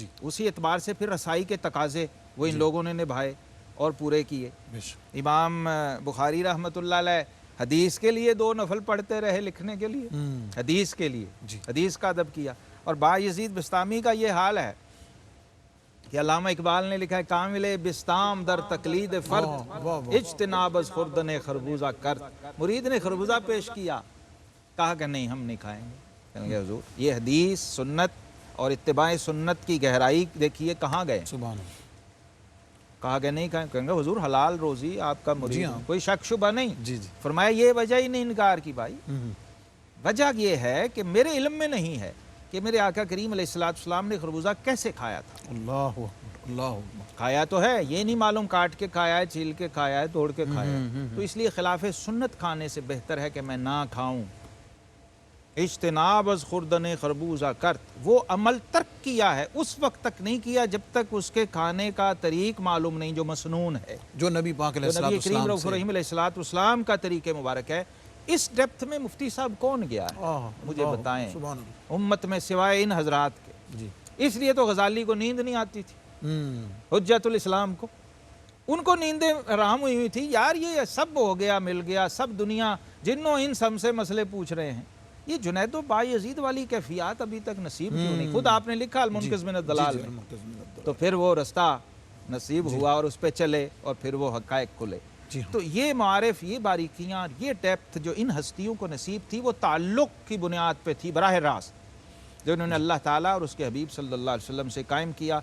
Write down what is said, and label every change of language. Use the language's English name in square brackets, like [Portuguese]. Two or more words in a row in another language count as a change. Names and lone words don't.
[Urdu] اسی اعتبار سے پھر رسائی کے تقاضے وہ ان لوگوں نے نبھائے اور پورے کیے. امام بخاری [Arabic] رحمۃ اللہ علیہ [Urdu] حدیث کے لیے 2 نفل پڑھتے رہے لکھنے کے لیے، حدیث کے لیے حدیث کا ادب کیا. اور بایزید بسطامی کا یہ حال ہے کہ علامہ اقبال نے لکھا ہے [Persian] کامل بستام در تقلید فرد اجتناب از خوردن خربوزہ کرد. [Urdu] مرید نے خربوزہ پیش کیا، کہا کہ نہیں ہم نہیں کھائیں گے. کہیں گے حضور یہ حدیث سنت اور اتباع سنت کی گہرائی دیکھیے کہاں گئے. [Arabic] سبحان اللہ. [Urdu] کہا کہ نہیں کہیں گے حضور حلال روزی آپ کا مرید ہے، کوئی شک شبہ نہیں. جی جی. فرمایا یہ وجہ ہی نہیں انکار کی بھائی، وجہ یہ ہے کہ میرے علم میں نہیں ہے کہ میرے آقا کریم [Arabic] علیہ السلام [Urdu] نے خربوزہ کیسے کھایا تھا. اللہ اللہ. کھایا تو ہے، یہ نہیں معلوم کاٹ کے کھایا ہے، چھیل کے کھایا ہے، توڑ کے کھایا ہے. تو اس لیے خلاف سنت کھانے سے بہتر ہے کہ میں نہ کھاؤں. [Persian] اجتناب از خوردن خربوزہ کرت، [Urdu] وہ عمل ترک کیا ہے، اس وقت تک نہیں کیا جب تک اس کے کھانے کا طریق معلوم نہیں جو مسنون ہے، جو نبی پاک علیہ جو نبی کریم السلام [Arabic] رؤوف الرحیم علیہ السلام [Urdu] کا طریق مبارک ہے. اس ڈیپتھ میں مفتی صاحب کون گیا ہے مجھے بتائیں امت میں سوائے ان حضرات کے. جی. اس لیے تو غزالی کو نیند نہیں آتی تھی، حجت الاسلام کو، ان کو نیندیں حرام ہوئی تھی. یار یہ سب ہو گیا مل گیا، سب دنیا جنوں انس ہم سے مسئلے پوچھ رہے ہیں. یہ جنید و بایزید والی کیفیات ابھی تک نصیب کیوں نہیں؟ خود آپ نے لکھا المنقذ من الضلال میں، تو پھر وہ رستہ نصیب ہوا اور اس پہ چلے اور پھر وہ حقائق کھلے. تو یہ معارف، یہ باریکیاں، یہ ڈیپتھ جو ان ہستیوں کو نصیب تھی وہ تعلق کی بنیاد پہ تھی براہ راست، جو انہوں نے اللہ تعالیٰ اور اس کے حبیب [Arabic] صلی اللہ علیہ وسلم [Urdu] سے قائم کیا.